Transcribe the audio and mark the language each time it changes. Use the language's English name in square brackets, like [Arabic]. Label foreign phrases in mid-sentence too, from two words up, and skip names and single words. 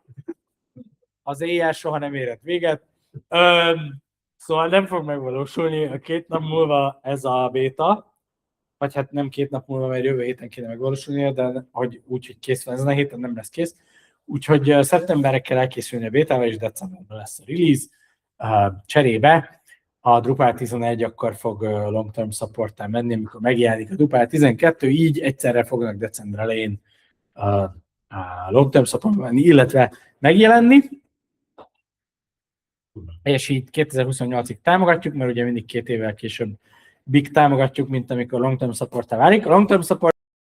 [Hungarian] Az éjjel soha nem érhet véget. Szóval nem fog megvalósulni a 2 nap múlva ez a béta. Vagy hát nem 2 nap múlva, mert jövő héten kéne megvalósulnia, de hogy úgy, hogy kész van ezen a héten, nem lesz kész. Úgyhogy szeptemberre kell elkészülni a bétával, és decemberben lesz a release. Cserébe a Drupal 11 akkor fog [English] long term support- [Hungarian] tál menni, amikor megjelenik a Drupal 12, így egyszerre fognak december elején [English] long term support- [Hungarian] tál menni, illetve megjelenni. És így 2028-ig támogatjuk, mert ugye mindig 2 évvel később támogatjuk, mint amikor [English] long term support- [Hungarian] tál válik. [English] A long term support